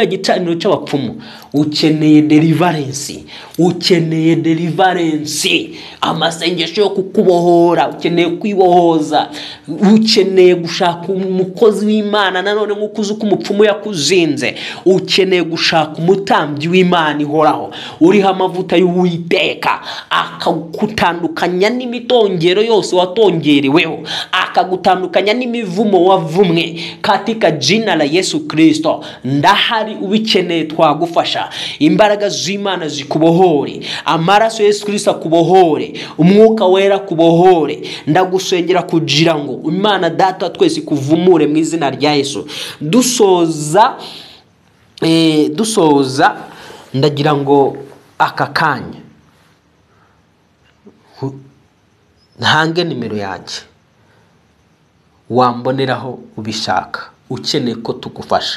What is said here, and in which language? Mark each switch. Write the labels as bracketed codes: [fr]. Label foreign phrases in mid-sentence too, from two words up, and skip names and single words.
[rw] kiriya gicaniro cy'abapfumu, ukeneye deliverance, ukeneye deliverance, amasengesho yo kukubohora, ukeneye kwibohoza, ukeneye gushaka umukozi w'Imana nanone nk'uko uzi ko umupfumu yakuzinze, ukeneye gushaka umutambyi w'Imana ihoraho uriho amavuta y'Uwiteka, akagutandukanya n'imitongero yose watongereweho, akagutandukanya n'imivumo wavumwe [sw] katika jina la Yesu Kristo. [rw] Ndahari ubikeneye twagufasha. Imbaraga z'Imana zikubohore, amaraso Yesu Kristo akubohore, umwuka wera kubohore. Ndagusengera kugira ngo Imana Data twese kuvumure mu izina rya Yesu. Dusoza ndagira ngo aka kanya ntange nimero yanjye wamboneraho ubishaka ukeneye ko tugufasha.